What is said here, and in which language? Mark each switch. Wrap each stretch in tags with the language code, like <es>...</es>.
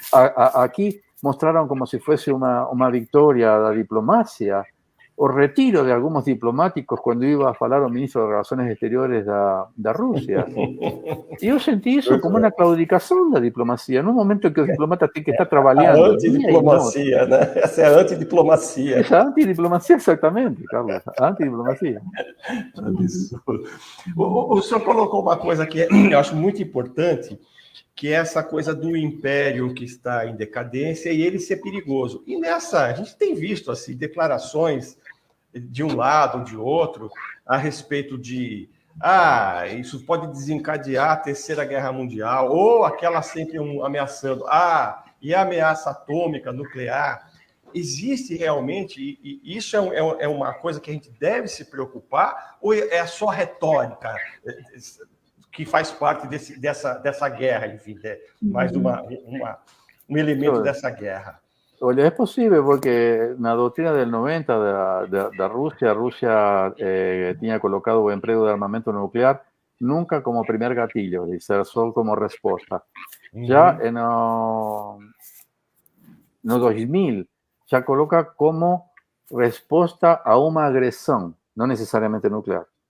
<es>Aquí mostraron como si fuese una victoria de la diplomacia, o retiro de algunos diplomáticos cuando iba a hablar al ministro de Relaciones Exteriores de Rusia. Y yo sentí eso como una claudicación da diplomacia, en un momento en que</es> <pt>o diplomata tem que estar trabalhando. A antidiplomacia, né? Essa é a antidiplomacia. Essa é a antidiplomacia, exatamente, Carlos. A antidiplomacia. Absurdo. O senhor colocou uma coisa que eu acho muito importante, que é essa coisa do império que está em decadência e ele ser perigoso. E a gente tem visto assim, declarações de um lado ou de outro a respeito de isso pode desencadear a Terceira Guerra Mundial, ou aquela sempre ameaçando, e a ameaça atômica, nuclear. Existe realmente, e isso é uma coisa que a gente deve se preocupar, ou é só retórica que faz parte dessa guerra, enfim, mais um elemento dessa guerra? Olha,</pt> <es>es posible porque na doutrina del 90 da Rusia tenía colocado el empleo de armamento nuclear nunca como primer gatillo, dice, solo como respuesta. Ya en no 2000 ya coloca como respuesta a una agresión, no necesariamente nuclear.</es>